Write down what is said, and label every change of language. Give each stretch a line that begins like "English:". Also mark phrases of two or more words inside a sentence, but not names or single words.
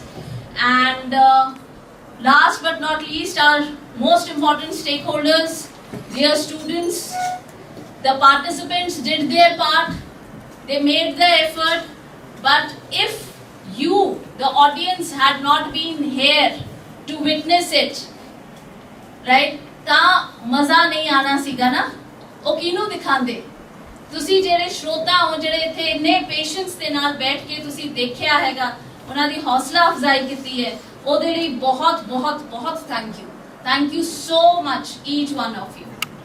English: And last but not least, our most important stakeholders, dear students. The participants did their part, they made the effort, but if you, the audience, had not been here to witness it, right,
Punjabi: ਤਾਂ ਮਜ਼ਾ ਨਹੀਂ ਆਣਾ ਸੀਗਾ ਨਾ, ਓ ਕਿਹਨੂੰ ਦਿਖਾਂਦੇ. ਤੁਸੀਂ ਜਿਹੜੇ ਸ਼ਰੋਤਾ ਹੋ, ਜਿਹੜੇ ਇੱਥੇ ਇੰਨੇ patience ਦੇ ਨਾਲ ਬੈਠ ਕੇ ਤੁਸੀਂ ਦੇਖਿਆ ਹੈਗਾ, ਉਹਨਾਂ ਦੀ ਹੌਸਲਾ ਅਫਜ਼ਾਈ ਕੀਤੀ ਹੈ, ਉਹਦੇ ਲਈ ਬਹੁਤ
English: thank you so much, each one of you.